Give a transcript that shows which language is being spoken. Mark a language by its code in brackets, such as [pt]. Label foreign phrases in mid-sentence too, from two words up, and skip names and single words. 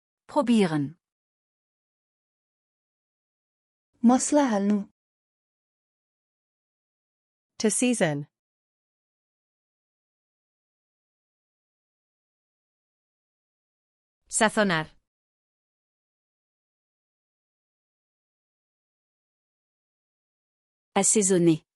[de] Probieren. [ne] मसला हाल्नु [en] To season. [es] Sazonar. [fr] Assaisonner.